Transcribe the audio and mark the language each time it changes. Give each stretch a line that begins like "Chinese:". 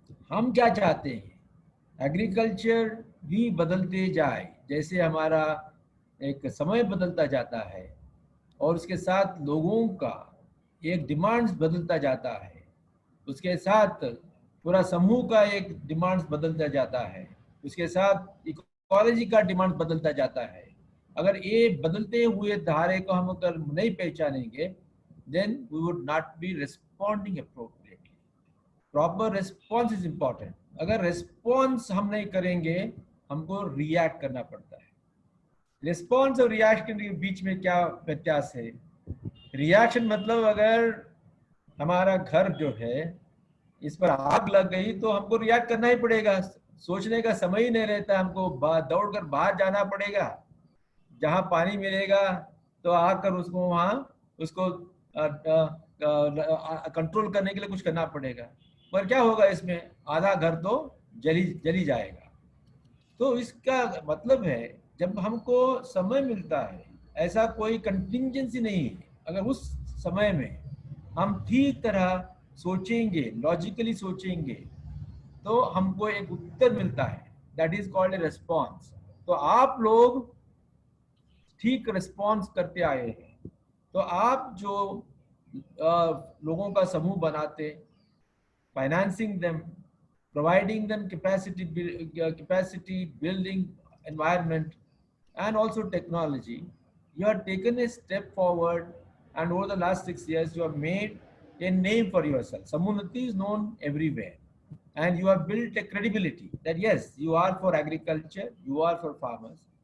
Hindi: हम क्या चाहते हैं, एग्रीकल्चर भी बदलते जाए, जैसे हमारा एक समय बदलता जाता है और उसके साथ लोगों का एक डिमांड्स बदलता जाता है, उसके साथ पूरा समूह का एक डिमांड्स बदलता जाता है, उसके साथ इकोलॉजी का डिमांड बदलता जाता है। अगर ये बदलते हुए धारे को हम अगर नहीं पहचानेंगे,
English: then we would not be responding appropriately. Proper response is important.
Hindi: अगर response हम नहीं करेंगे, हमको react करना पड़ता है। Response और reaction के बीच में क्या व्यत्यास है? Reaction मतलब अगर हमारा घर जो है इस पर आग लग गई तो हमको रिएक्ट करना ही पड़ेगा, सोचने का समय ही नहीं रहता, हमको दौड़कर बाहर जाना पड़ेगा, जहां पानी मिलेगा तो आकर उसको वहां उसको कंट्रोल करने के लिए कुछ करना पड़ेगा। पर क्या होगा, इसमें आधा घर तो जली जाएगा। तो इसका मतलब है जब हमको समय मिलता है, ऐसा कोई कंटिंजेंसी नहीं है, अगर उस समय में हम ठीक तरह सोचेंगे, लॉजिकली सोचेंगे, तो हमको एक उत्तर मिलता है,
English: That is called a response.
Hindi: तो आप लोग ठीक रिस्पॉन्स करते आए हैं। तो आप जो लोगों का समूह बनाते,
English: Financing them, providing them capacity building environment and also technology, you have taken a step forward, and over the last 6 years you have made a name for yourself. Samunnati is known everywhere, and you have built a credibility that yes, you are for agriculture, you are for farmers.